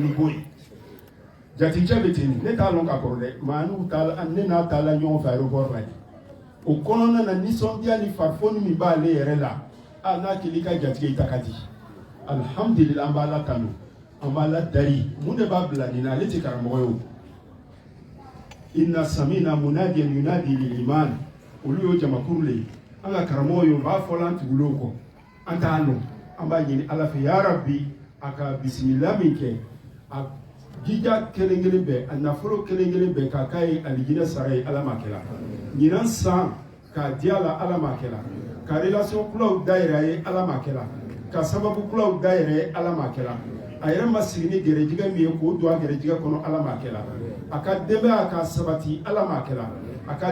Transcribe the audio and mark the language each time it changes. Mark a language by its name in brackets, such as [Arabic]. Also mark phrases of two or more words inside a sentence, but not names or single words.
[Bambara] ni bon ye jaticɛ bɛ ten ne t'a lɔn ka kɔrɔ dɛ maa ne n'a taala ɲɔgɔn fɛ aéroport la o kɔnɔna na nisɔndiya ni farifoni min b'ale yɛrɛ la n'a kɛl'i ka jatigɛ i ta ka di alhamdulillah an b'a la tanu an b'a la dari mun de b'a bila nin na ale tɛ karamɔgɔ ye o [Arabic] إنا سمعنا مناديا ينادي للإيمان [Bambara] olu y'o jamakuru le an ka karamɔgɔ ye o b'a fɔ an tugulen kɔ an t'a nɔ an b'a ɲini ala fɛ [Arabic] يا ربي [Bambara] a ka bisimila min kɛ a jija kelen-kelen bɛɛ a nafolo kelen-kelen bɛɛ k'a k'a ye alijinɛ sara ye ala ma kɛla ɲinan san k'a di a la ala ma kɛla ka relation kulaw dayɛrɛ a ye ala ma kɛla ka sababu kulaw dayɛrɛ ye ala ma kɛla a yɛrɛ ma sigi ni gɛrɛjigɛ min ye k'o don a gɛrɛjigɛ kɔnɔ ala ma kɛla a ka denbaya ka sabati ala ma kɛla a ka